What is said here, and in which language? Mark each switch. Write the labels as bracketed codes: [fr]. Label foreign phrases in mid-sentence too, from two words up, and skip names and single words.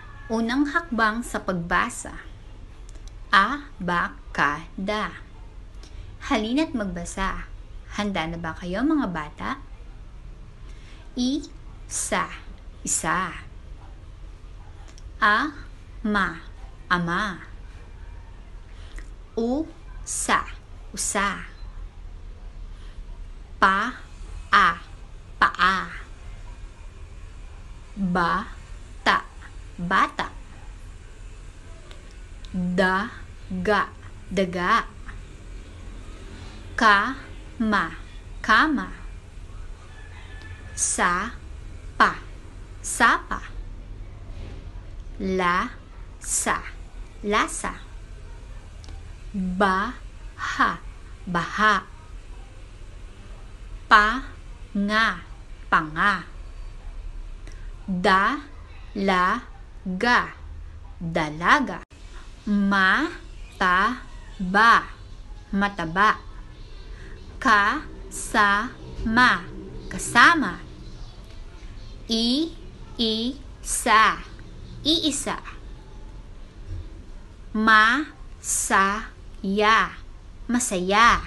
[tl] Unang hakbang sa pagbasa. A-ba-ka-da. Halina't magbasa. Handa na ba kayo mga bata? I-sa, isa. A-ma, ama. U-sa, usa. Pa-a, paa. Ba-ta, bata. Da-ga, daga. Ka-ma, kama. Sa-pa, sapa. La-sa, lasa. Ba-ha, baha. Pa-nga, panga. Da-la-ga, dalaga. Ma-ta-ba, mataba. Ka-sa-ma, kasama. I-isa, iisa. Ma-sa-ya, masaya.